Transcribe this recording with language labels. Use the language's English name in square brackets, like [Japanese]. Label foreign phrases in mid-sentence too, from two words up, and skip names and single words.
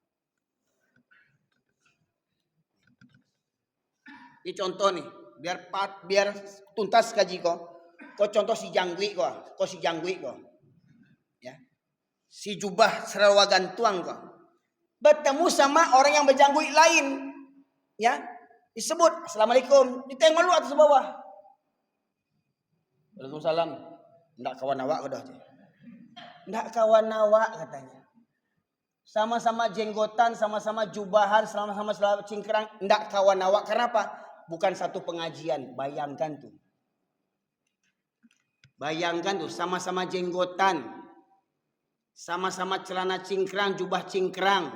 [Indonesian] Ini contoh nih, biar tuntas kaji kok. [Minangkabau] Kau contoh si jangwi kok, ya. Si jubah serawa gantuang kok. Bertemu sama orang yang berjangwi lain, ya. [Indonesian] Disebut assalamualaikum, ditengok lu atas bawah. Waalaikumsalam. [Minangkabau] Ndak kawan awak dah. Ndak kawan awak katanya. [Indonesian] Sama-sama jenggotan, sama-sama jubahan, sama-sama cingkrang, [Minangkabau] ndak kawan awak. [Indonesian] Kenapa? Bukan satu pengajian. Bayangkan tuh, sama-sama jenggotan, sama-sama celana cingkrang, jubah cingkrang.